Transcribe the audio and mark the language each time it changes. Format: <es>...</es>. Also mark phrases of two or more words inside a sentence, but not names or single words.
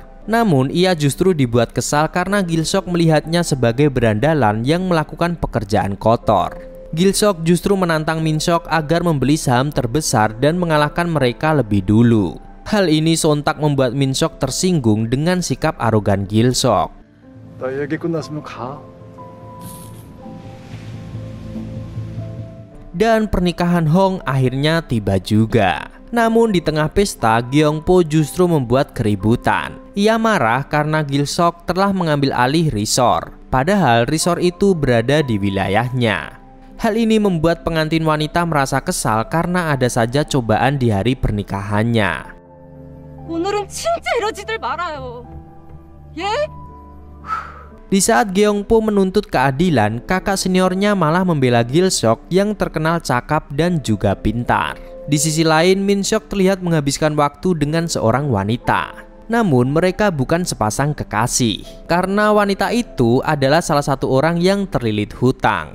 <id>Namun ia justru dibuat kesal karena Gil-sok melihatnya sebagai berandalan yang melakukan pekerjaan kotor. Gil-sok justru menantang Min-seok agar membeli saham terbesar dan mengalahkan mereka lebih dulu. Hal ini sontak membuat Min Seok tersinggung dengan sikap arogan Gil Seok.</id> <ko>나 얘기 끝났으면 가.</ko> <id>Dan pernikahan Hong akhirnya tiba juga. Namun di tengah pesta, Gyeongpo justru membuat keributan. Ia marah karena Gil Seok telah mengambil alih resort, padahal resort itu berada di wilayahnya. Hal ini membuat pengantin wanita merasa kesal karena ada saja cobaan di hari pernikahannya.</id> <ko>오늘은 진짜 이러지들 말아요. 예?</ko> <id>Di saat Gyeongpo menuntut keadilan, kakak seniornya malah membela Gil Seok yang terkenal cakap dan juga pintar. Di sisi lain, Min Seok terlihat menghabiskan waktu dengan seorang wanita. Namun mereka bukan sepasang kekasih, karena wanita itu adalah salah satu orang yang terlilit hutang.</id>